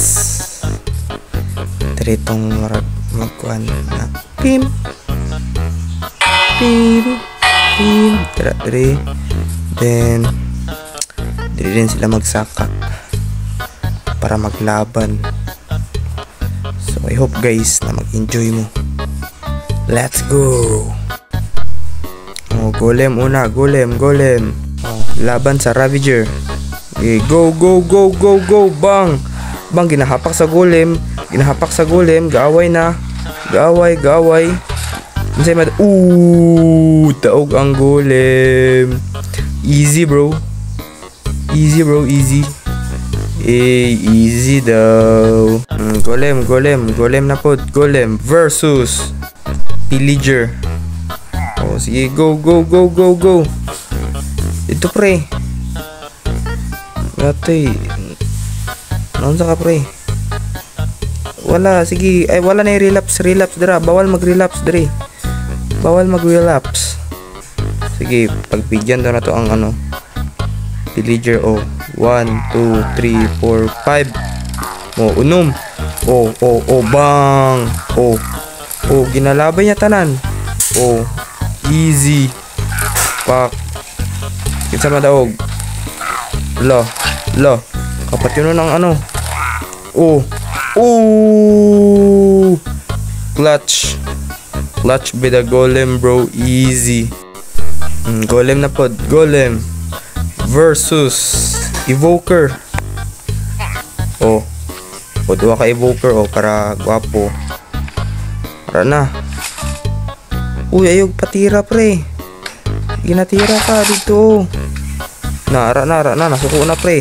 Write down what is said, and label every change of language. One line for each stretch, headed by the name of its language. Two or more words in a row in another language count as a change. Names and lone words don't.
Cebuano: Diri tong magkuhan na pim pim pim diri. Then diri din sila magsaka para maglaban.
English: So I hope guys
Cebuano: na mag-enjoy mo.
English: Let's go.
Cebuano: Oh, golem una, golem. Oh, laban sa Ravager.
English: Okay, go,
Cebuano: bang. Bang, ginahapak sa golem. Gaaway na. Gaaway. Unsay mad. Taog ang golem.
English: Easy, bro. Easy.
Cebuano: Easy daw. Golem na pod. Golem versus Pillager. Oh, sige, go. Ito pre. Gatoy. Naunsa ka pre? Wala, sige. Ay, wala na relapse dira. Bawal mag-relapse diri. Sige, pagbigyan daw na to ang ano. Pillager, oh. 1, 2, 3, 4, 5. Oh, unom. Oh, bang. Oh, ginalabay niya tanan. Oh, easy. Pak. Kinsa madaog. Lo. Kapat yun ng ano. Oh.
English: Clutch by the golem, bro. Easy.
Cebuano: Golem na pod. Golem versus Evoker. Oh. Duwa ka Evoker, oh, para gwapo. Para na. Uy, ayog patira pre. Ginatira ka dito. Ara na. Nasuko na pre.